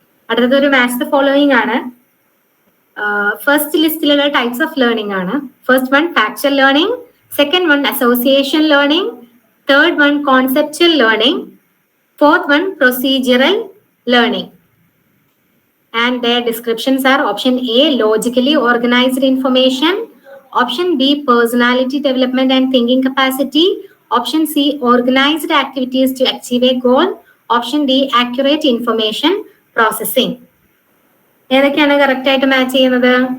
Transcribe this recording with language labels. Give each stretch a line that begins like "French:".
Malayalam: അടുത്തത് ഒരു match the following ആണ്.
English: First ലിസ്റ്റിലുള്ള types of learning ആണ്. First one factual learning, second one association learning, third one conceptual learning, fourth one procedural learning. And their descriptions are: option A, logically organized information; option B, personality development and thinking capacity; option C, organized activities to achieve a goal; option D, accurate information processing.
Malayalam: ഏതൊക്കെയാണ് correct ആയിട്ട് match ചെയ്യുന്നത്?